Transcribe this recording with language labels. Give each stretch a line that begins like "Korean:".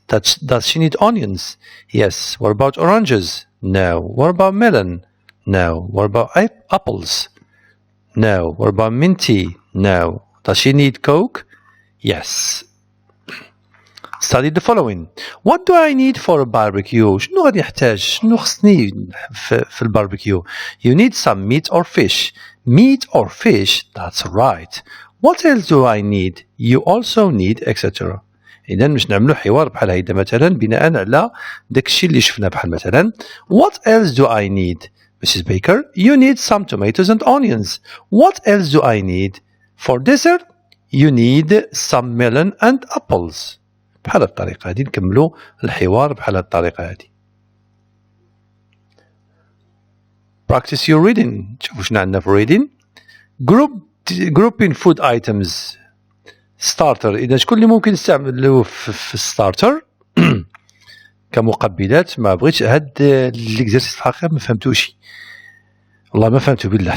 English: Does she need onions? Yes. What about oranges? No. What about melon? No. What about apples? No. What about minty? No. Does she need Coke? Yes. Study the following. What do I need for a barbecue?
Arabic: شنو غادي يحتاج؟ شنو خصني في الباربيكيو?
English: You need some meat or fish. Meat or fish, that's right. What else do I need? You also need etc.
Arabic: إذا باش نعملوا حوار بحال هيدا مثلا بناء على داك الشيء اللي شفنا بحال مثلا
English: What else do I need? Mrs. Baker, you need some tomatoes and onions. What else do I need? For dessert, you need some melon and apples.
Arabic: بحال الطريقة هذه نكملوا الحوار بحال الطريقة هذه.
English: Practice your reading.
Arabic: شوفوا شنو عندنا في reading.
English: Grouping food items. Starter.
Arabic: إذا شكون اللي ممكن نستعملوه في starter كمقبلات؟ ما بغيتش هاد ليكزرسيس في الحقيقة ما فهمتوش. والله ما فهمتو بالله.